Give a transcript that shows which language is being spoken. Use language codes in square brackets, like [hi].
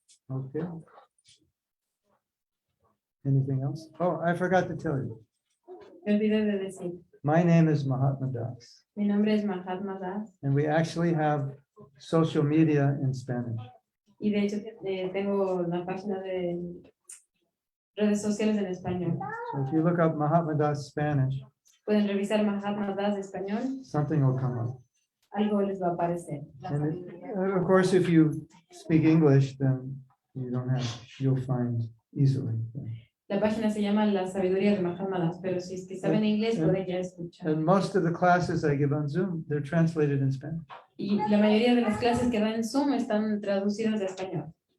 [en] Okay. Anything else? Oh, I forgot to tell you. [es] Me olvidé de decir, [en] My name is Mahatma Das, [es] mi nombre es Mahatma Das [en] and we actually have social media in Spanish. [es] y de hecho tengo una página de redes sociales en español. [en] So if you look up Mahatma Das Spanish, [es] Pueden revisar Mahatma Das español, [en] something will come up. [es] algo les va a aparecer. [en] And of course, if you speak English, then you'll find easily. Yeah. [es] La página se llama La Sabiduría de Mahatma Das, pero si es que saben inglés pueden ya escuchar. [en] And most of the classes I give on Zoom, they're translated in Spanish. [es] Y la mayoría de las clases que dan en Zoom están traducidas de español.